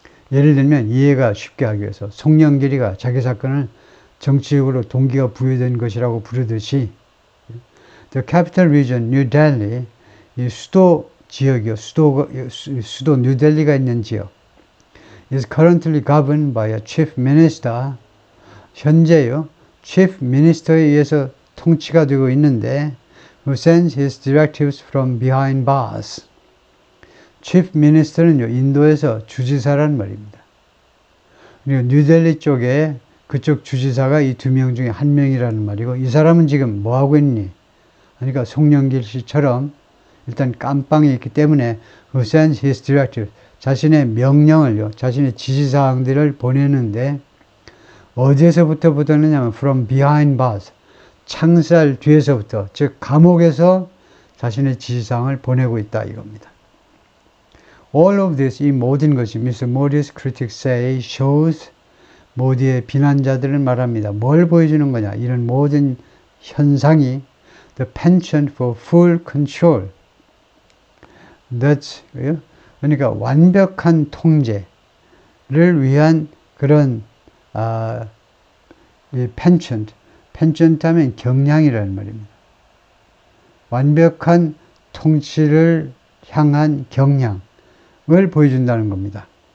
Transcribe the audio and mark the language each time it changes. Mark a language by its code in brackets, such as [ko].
[ko] 예를 들면 이해가 쉽게 하기 위해서 송영길이가 자기 사건을 정치적으로 동기가 부여된 것이라고 부르듯이 [en] The capital region, New Delhi, [ko] 이 수도 지역이요, 수도 뉴델리가 있는 지역 [en] is currently governed by a chief minister. [ko] 현재요, chief minister에 의해서 통치가 되고 있는데 [en] who sends his directives from behind bars. [ko] chief minister는요, 인도에서 주지사란 말입니다. 그리고 뉴델리 쪽에 그쪽 주지사가 이 2명 중에 1명이라는 말이고, 이 사람은 지금 뭐 하고 있니? 그러니까 송영길 씨처럼 일단 깜빵이 있기 때문에 [en] who sends his directives, [ko] 자신의 명령을요, 자신의 지시사항들을 보내는데 어디에서부터 보내느냐면 [en] from behind bars, [ko] 창살 뒤에서부터, 즉 감옥에서 자신의 지시사항을 보내고 있다 이겁니다. [en] All of this, [ko] 이 모든 것이 [en] Mr. Modi's critics say shows, [ko] 모디의 비난자들은 말합니다. 뭘 보여주는 거냐? 이런 모든 현상이 [en] the penchant for full control. [ko] That's, 그러니까 완벽한 통제를 위한 그런 이 penchant 하면 경향이라는 말입니다. 완벽한 통치를 향한 경향을 보여준다는 겁니다.